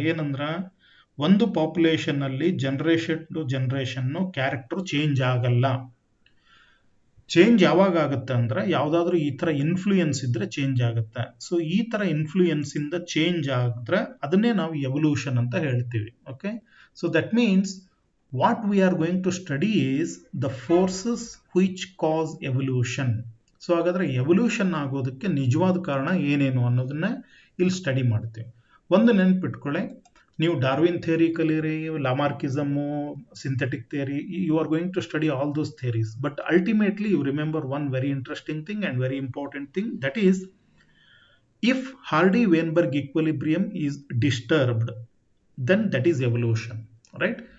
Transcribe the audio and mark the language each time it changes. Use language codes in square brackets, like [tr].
[kn] ಏನಂದ್ರ, ಒಂದು ಪಾಪ್ಯುಲೇಷನ್ ಅಲ್ಲಿ generation to generation character change ಆಗಲ್ಲ. ಚೇಂಜ್ ಯಾವಾಗ ಆಗುತ್ತೆ ಅಂದ್ರೆ, ಯಾವ್ದಾದ್ರು ಈ ತರ ಇನ್ಫ್ಲೂಯೆನ್ಸ್ ಇದ್ರೆ ಚೇಂಜ್ ಆಗುತ್ತೆ. ಸೊ ಈ ತರ ಇನ್ಫ್ಲೂಯೆನ್ಸ್ ಇಂದ ಚೇಂಜ್ ಆದ್ರೆ ಅದನ್ನೇ ನಾವು ಎವಲ್ಯೂಷನ್ ಅಂತ ಹೇಳ್ತೀವಿ. [en] Okay, so that means what we are going to study is the forces which cause evolution. [kn] So ಹಾಗಾದ್ರೆ ಎವಲ್ಯೂಷನ್ ಆಗೋದಕ್ಕೆ ನಿಜವಾದ ಕಾರಣ ಏನೇನು ಅನ್ನೋದನ್ನ ಇಲ್ಲಿ ಸ್ಟಡಿ ಮಾಡ್ತೀವಿ. ಒಂದು ನೆನ್ಪಿಟ್ಕೊಳ್ಳಿ, ನೀವು ಡಾರ್ವಿನ್ ಥಿಯರಿ ಕಲೀರಿ, [en] Lamarckism, synthetic theory, you are going to study all those theories, but ultimately you remember one very interesting thing and very important thing, that is if Hardy Weinberg equilibrium is disturbed, then that is evolution, right?